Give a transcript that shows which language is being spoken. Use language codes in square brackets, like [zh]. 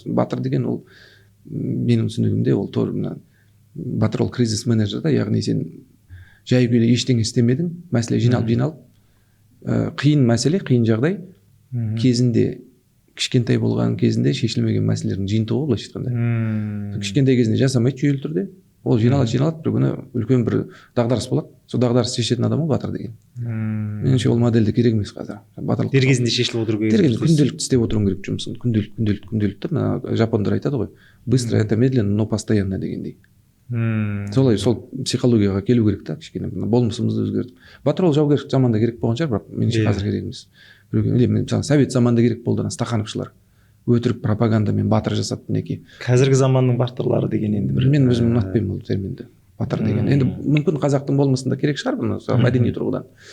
[kk] Батыр деген ол менің түсінігімде ол батыр ол кризис менеджер да, яғни сен жай күйде ештеңе істемедің, мәселе жиналып, қиын мәселе, қиын жағдай кезінде, кішкентай болған кезінде шешілмеген мәселелердің жиынтығы ғой, былайша айтқанда. Кішкентай кезінде жасамайды жүйелі түрде, ол жиналады, бір күні үлкен бір дағдарыс болады. Сол дағдарыс шешетін адам ол батыр деген. Меніңше ол модельде керек емес қазір. Дер кезінде шешіліп отыру керек. Күнделікті істеп отыруың керек жұмысын. Күнделікті. Мына жапондар айтады ғой, [ru] быстро это медленно, но постоянно [kk] дегендей. Солай, сол психологияға келу керек та, кішкене болмысымызды өзгертіп. Батыр ол жаугершілік заманда керек болған шығар, бірақ меніңше қазір керек емес. Мысалы совет заманда керек болды стахановшылар. Өтірік пропагандамен батыр жасап мінекей. Қазіргі заманның батырлары деген енді бір. Мен өзім ұнатпаймын ол терминді. Батыр деген. Енді мүмкін қазақтың болмысында керек шығар бұны, мәдени тұрғыдан.